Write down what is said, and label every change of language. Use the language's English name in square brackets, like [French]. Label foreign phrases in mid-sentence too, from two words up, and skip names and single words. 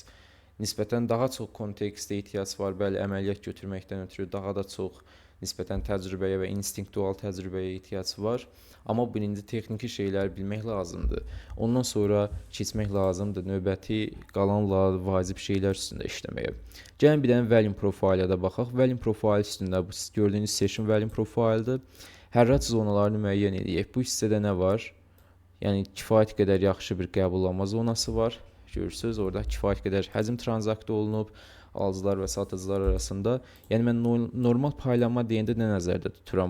[Azerbaijani] Nisbətən daha çox kontekstə ehtiyac var, bəli, əməliyyat götürməkdən ötürü daha da çox nisbətən təcrübəyə və instinktual təcrübəyə ehtiyac var. Amma birinci texniki şeyləri bilmək lazımdır. Ondan sonra keçmək lazımdır növbəti qalan vacib şeylər üstündə işləməyə. Gəlin bir dənə [English] volume profile-ə [Azerbaijani] də baxaq. [English] Volume profile [Azerbaijani] üstündə bu gördüyünüz [English] session volume profile-dır. [Azerbaijani] Hərrac zonalarını müəyyən edək. Bu hissədə nə var? Yəni kifayət qədər yaxşı bir qəbullanma zonası var. Görürsünüz, orada kifayət qədər həcm tranzakt olunub alıcılar və satıcılar arasında. Yəni mən normal paylanma deyəndə nə nəzərdə tuturam?